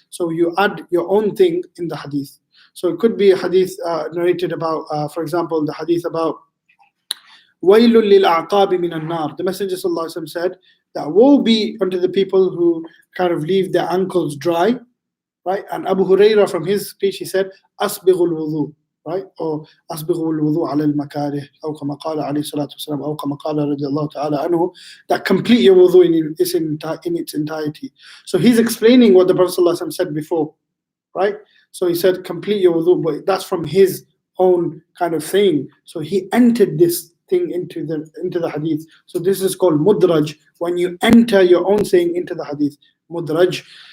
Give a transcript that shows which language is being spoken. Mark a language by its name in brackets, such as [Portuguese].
[English] So you add your own thing in the hadith. So it could be a hadith narrated about, for example, the hadith about [Arabic] وَيْلٌ لِلْأَعْقَابِ مِنَ النَّارِ. [English] The Messenger ﷺ said that woe be unto the people who kind of leave their ankles dry, right? And Abu Hurairah, from his speech, he said, [Arabic] أَسْبِغُ الْوُضُوء, [English] right? [Arabic] Or أَسْبِغُ الْوُضُوء عَلَى الْمَكَارِهِ أو كما قال عليه الصلاة والسلام أو كما قال رضي الله تعالى عنه, [English] that complete your wudu in its entirety. So he's explaining what the Prophet ﷺ said before, right? So he said, complete your wudu, but that's from his own kind of thing. So he entered this thing into the hadith. So this is called mudraj, when you enter your own saying into the hadith, mudraj.